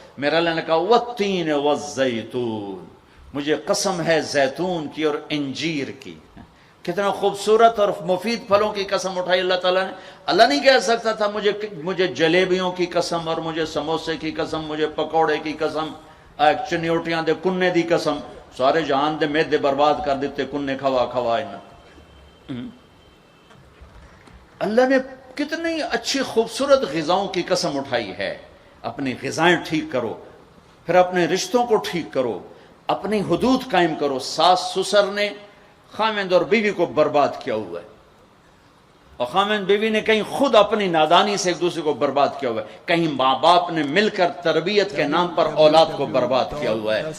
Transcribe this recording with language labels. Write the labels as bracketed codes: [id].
[ur] میرا اللہ نے کہا والتین والزیتون، مجھے قسم ہے زیتون کی اور انجیر کی. کتنا خوبصورت اور مفید پھلوں کی قسم اٹھائی اللہ تعالیٰ نے. اللہ نہیں کہہ سکتا تھا مجھے جلیبیوں کی قسم اور مجھے سموسے کی قسم، مجھے پکوڑے کی قسم، [pa] چنیوٹیاں دے کنے دی قسم. سارے جہان دے میدے برباد کر دیتے کنے کھوا. [ur] اللہ نے کتنی اچھی خوبصورت غذاؤں کی قسم اٹھائی ہے. اپنی غذائیں ٹھیک کرو، پھر اپنے رشتوں کو ٹھیک کرو، اپنی حدود قائم کرو. ساس سسر نے خامند اور بیوی کو برباد کیا ہوا ہے، اور خامند بیوی نے کہیں خود اپنی نادانی سے ایک دوسرے کو برباد کیا ہوا ہے، کہیں ماں باپ نے مل کر تربیت کے نام پر اولاد کو برباد کیا ہوا ہے.